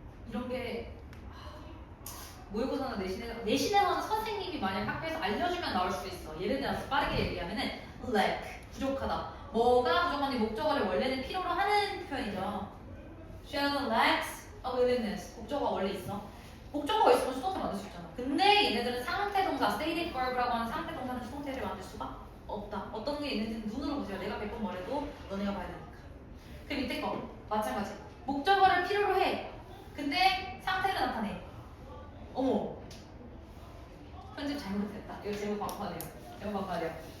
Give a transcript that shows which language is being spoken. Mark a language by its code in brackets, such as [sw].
[ko] 이런 게 모의고사나 내신에서는 선생님이 만약 학교에서 알려주면 나올 수 있어. 예를 들어서 빠르게 얘기하면은 lack, 부족하다. 뭐가 부족한지 목적어를 원래는 필요로 하는 표현이죠. [en] Sheldon lacks a willingness. [ko] 목적어가 원래 있어. 목적어가 있으면 수동태 만들 수 있잖아. 근데 얘네들은 상태 동사, [en] stated verb [ko] 라고 하는 상태 동사는 수동태를 만들 수가 없다. 어떤 게 있는지는 눈으로 보세요. 내가 100번 말해도 너네가 봐야 되니까. 그 밑에 거 마찬가지. 목적어를 필요로 해. 근데 상태를 나타내. 어머. 편집 잘못했다. 이거 제목 바꿔야 돼요. 제목 바꿔야 돼요.